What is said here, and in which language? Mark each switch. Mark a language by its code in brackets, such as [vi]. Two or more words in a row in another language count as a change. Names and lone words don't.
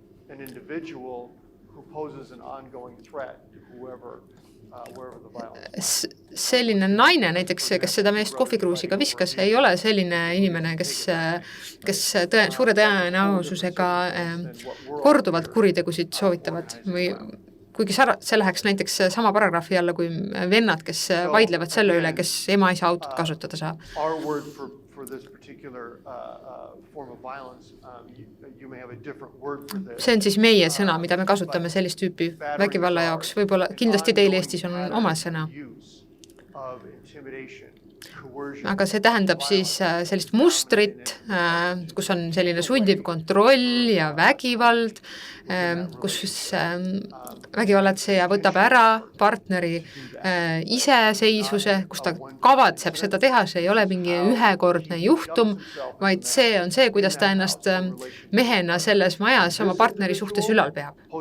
[en] an individual who poses an ongoing threat to whoever, wherever the violence. [et] Selline naine näiteks, kes seda meest kohvikruusiga viskas, ei ole selline inimene, kes suure tõenäosusega korduvalt kuritegusid soovitavad või kuigi see läheks näiteks sama paragrahvi alla kui vennad, kes vaidlevad selle üle, kes ema-isa autot kasutada saab. [en] Our word for this particular form of violence, you may have a different word for this. [et] See on siis meie sõna, mida me kasutame sellist tüüpi vägivalla jaoks. Võib-olla kindlasti teil Eestis on oma sõna. Aga see tähendab siis sellist mustrit, kus on selline sundiv kontroll ja vägivald, kus vägivallatseja võtab ära partneri iseseisvuse, kus ta kavatseb seda teha, see ei ole mingi ühekordne juhtum, vaid see on see, kuidas ta ennast mehena selles majas oma partneri suhtes ülal peab.